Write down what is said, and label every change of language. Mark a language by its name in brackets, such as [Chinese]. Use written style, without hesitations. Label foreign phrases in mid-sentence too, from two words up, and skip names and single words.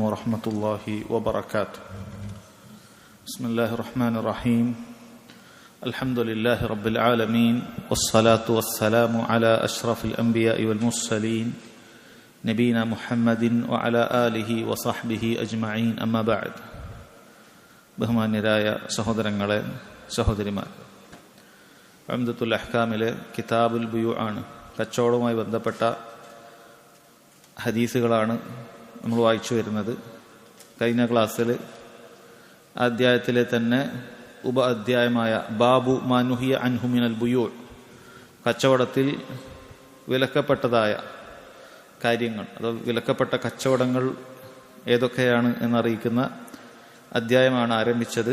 [Arabic] ورحمة الله وبركاته. بسم الله الرحمن الرحيم. الحمد لله رب العالمين والصلاة والسلام على أشرف الأنبياء والمرسلين نبينا محمد وعلى آله وصحبه أجمعين أما بعد. [Malayalam] ബഹുമാന്യരായ സഹോദരങ്ങളെ, സഹോദരിമാർ, ഉംദത്തുൽ അഹ്കാമിലെ കിതാബുൽ ബുയൂ ആണ്. കച്ചവടവുമായി ബന്ധപ്പെട്ട ഹദീസുകളാണ് നമ്മൾ വായിച്ചു വരുന്നത്. കഴിഞ്ഞ ക്ലാസ്സിൽ അധ്യായത്തിലെ തന്നെ ഉപ അധ്യായമായ ബാബു മാനുഹിയ അൻഹു മിനൽ ബുയൂ, കച്ചവടത്തിൽ വിലക്കപ്പെട്ടതായ കാര്യങ്ങൾ, അതോ വിലക്കപ്പെട്ട കച്ചവടങ്ങൾ ഏതൊക്കെയാണ് എന്നറിയിക്കുന്ന അധ്യായമാണ് ആരംഭിച്ചത്.